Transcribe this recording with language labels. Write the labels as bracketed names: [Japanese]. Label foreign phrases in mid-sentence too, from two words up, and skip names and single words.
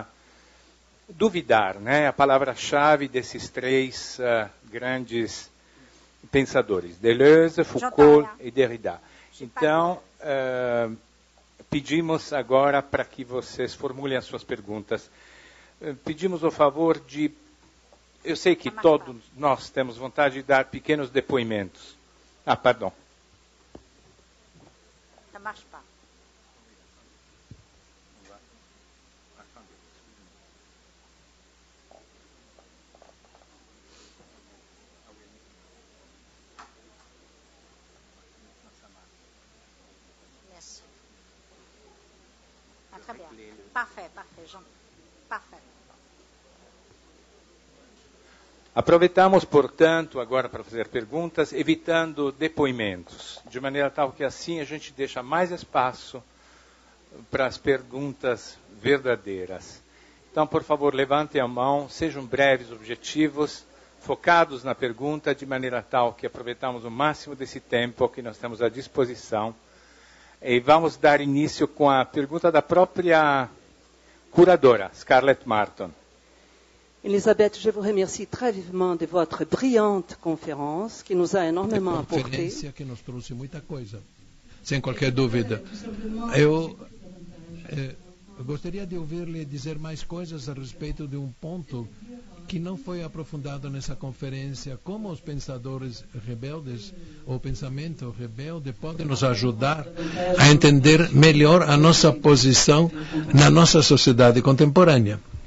[Portuguese] duvidar, a palavra-chave desses 3 grandes pensadores, Deleuze, Foucault e Derrida. Então, pedimos agora para que vocês formulem as suas perguntas. Pedimos o favor de... Eu sei que todos nós temos vontade de dar pequenos depoimentos. [French] Pardon. Ça marche pas. Merci. Très bien. Parfait, Jean. Parfait. [Portuguese] Aproveitamos, portanto, agora para fazer perguntas, evitando depoimentos, de maneira tal que assim a gente deixa mais espaço para as perguntas verdadeiras. Então, por favor, levantem a mão, sejam breves, objetivos, focados na pergunta, de maneira tal que aproveitamos o máximo desse tempo que nós temos à disposição. E vamos dar início com a pergunta da própria curadora, Scarlett Martin. [French] Elisabeth, je vous remercie très vivement de votre brillante conférence, qui nous a énormément apporté. [Portuguese] Conferência que nos trouxe muita coisa, sem qualquer dúvida. Eu gostaria de ouvir-lhe dizer mais coisas a respeito de um ponto que não foi aprofundado nessa conferência. Como os pensadores rebeldes, ou pensamento rebelde, podem nos ajudar a entender melhor a nossa posição na nossa sociedade contemporânea.